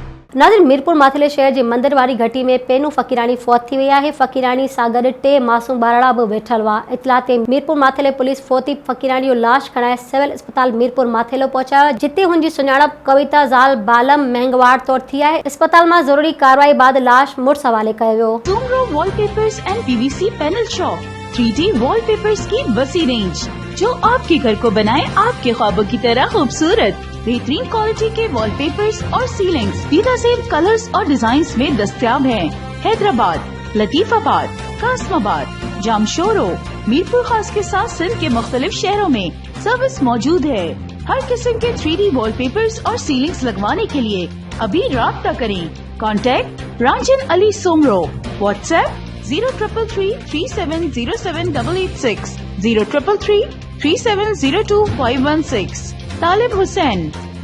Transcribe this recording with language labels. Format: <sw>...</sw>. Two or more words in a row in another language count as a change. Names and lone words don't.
<sd>नाज़रीन, मीरपुर माथिले शहर जी मंदिर वारी घटी में पेनू फ़कीरानी फौत थी वई आहे। फ़कीरानी सां गॾु 3 मासूम बारड़ा भी वेठल हुआ। इतला ते मीरपुर माथिले पुलिस फोती फ़कीरानी जो लाश खणाए सिविल अस्पताल मीरपुर माथिलो पहुंचायो, जिते हुनजी सुञाणप कविता ज़ाल बालम मेंगवाड़ तौर थी आहे। अस्पताल में जरूरी कार्रवाई बाद लाश मुड़स हवाले कयो वियो।</sd> <ur>سومرو وال پیپرز اینڈ پی وی سی پینل شاپ 3D وال پیپرز کی وسیع رینج، جو آپ کے گھر کو بنائے آپ کے خوابوں کی طرح خوبصورت. بہترین کوالٹی کے وال پیپرز اور سیلنگز بے نظیر کلرز اور ڈیزائنز میں دستیاب ہیں. حیدرآباد، لطیف آباد، قاسم آباد، جامشورو، میرپور خاص کے ساتھ سندھ کے مختلف شہروں میں سروس موجود ہے. ہر قسم کے 3D وال پیپرز اور سیلنگز لگوانے کے لیے ابھی رابطہ کریں. کانٹیکٹ رانجن علی سومرو. واٹس ایپ 0333370786، 03333702 516.</ur>